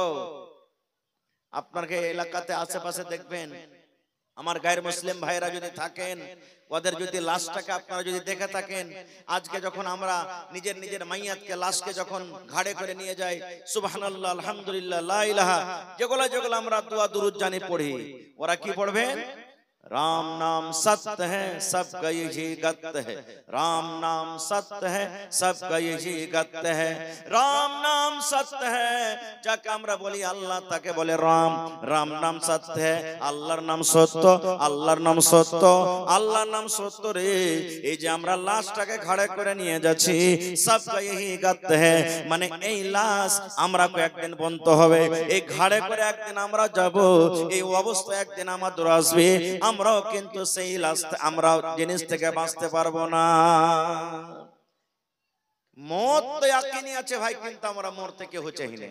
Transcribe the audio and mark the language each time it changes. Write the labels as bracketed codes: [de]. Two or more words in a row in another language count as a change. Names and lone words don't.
[bn] আপনাকে এলাকাতে আশেপাশে দেখবেন আমার গায়ের মুসলিম ভাইরা যদি থাকেন, ওদের যদি লাশটাকে আপনারা যদি দেখে থাকেন, আজকে যখন আমরা নিজের নিজের মাইয়াতকে লাশকে যখন ঘাড়ে করে নিয়ে যাই, [ar] سبحان الله الحمد لله لا إله [bn] যেগুলো যেগুলো আমরা দোয়া দুরূদ জানি পড়ি, ওরা কি পড়বেন? [hi] राम नाम सत्य है सबका यही गत्य है, राम नाम सत्य है सबका यही गत्य है, राम नाम सत्य है। [bn] যাকে আমরা বলি আল্লাহ তাকে বলে রাম, [hi] राम नाम सत्य है, [bn] আল্লাহর নাম সত্য, আল্লাহর নাম সত্য, আল্লাহর নাম সত্য রে। এই যে আমরা লাশটাকে ঘাড়ে করে নিয়ে যাচ্ছি, [hi] सबका यही गत्य है, [bn] মানে এই লাশ আমরা একদিন বন্ধ হবে, এই ঘাড়ে করে একদিন আমরা যাব, এই অবস্থা একদিন আমাদের আসবে। আমরাও কিন্তু সেই লাস্ট আমরা জিনিস থেকে বাঁচতে পারবো না। মত তো ইয়াকিনি আছে ভাই, কিন্তু আমরা মরতে কেউ চাই না।